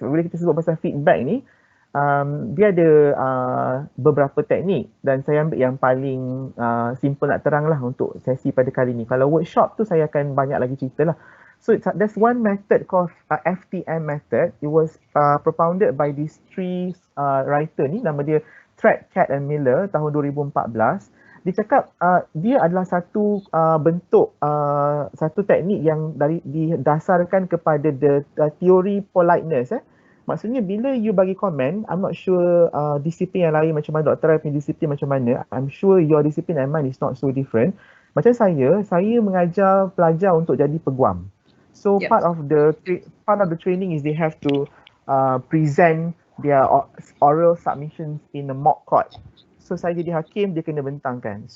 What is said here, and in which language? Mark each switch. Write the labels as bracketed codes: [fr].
[ms] Sebab bila kita sebut pasal feedback ni, dia ada beberapa teknik dan saya ambil yang paling simple nak terang lah untuk sesi pada kali ni. Kalau workshop tu saya akan banyak lagi cerita lah. [en] So there's one method called FTM method. It was propounded by these 3 writer ni, [ms] nama dia [en] Trapp, Cat and Miller [ms] tahun 2014. Dia cakap dia adalah satu bentuk satu teknik yang didasarkan kepada [en] the theory politeness. [ms] Maksudnya bila you bagi komen, [en] I'm not sure [ms] disiplin yang lain macam mana, Dr. Rai punya disiplin macam mana. [en] I'm sure your discipline and mine is not so different. [ms] Macam saya mengajar pelajar untuk jadi peguam. [en] So part of the training is they have to present their oral submissions in a mock court. [ms] So saya jadi hakim, dia kena bentangkan.